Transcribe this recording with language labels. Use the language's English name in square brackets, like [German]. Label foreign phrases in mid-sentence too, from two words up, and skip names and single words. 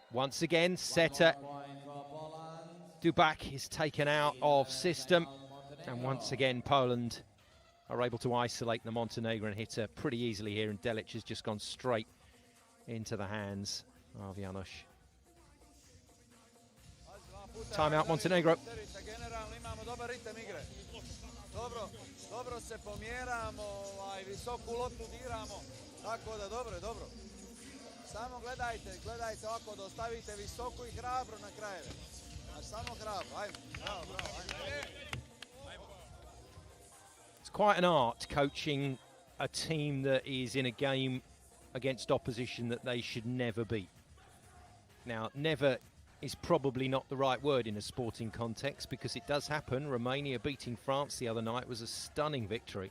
[English] Once again, setter Dubak is taken out of system. And once again, Poland are able to isolate the Montenegrin hitter pretty easily here. And Delic has just gone straight into the hands of Janos. Timeout, Montenegro. [Serbian] Dobro se pomjeramo, visoku loptu diramo, tako da dobro je, dobro. Samo gledajte ovako da ostavite visoko I hrabro na krajeve. Samo hrabro, ajmo, bravo, ajmo. [English] It's quite an art coaching a team that is in a game against opposition that they should never beat. Now, never is probably not the right word in a sporting context, because it does happen. Romania beating France the other night was a stunning victory.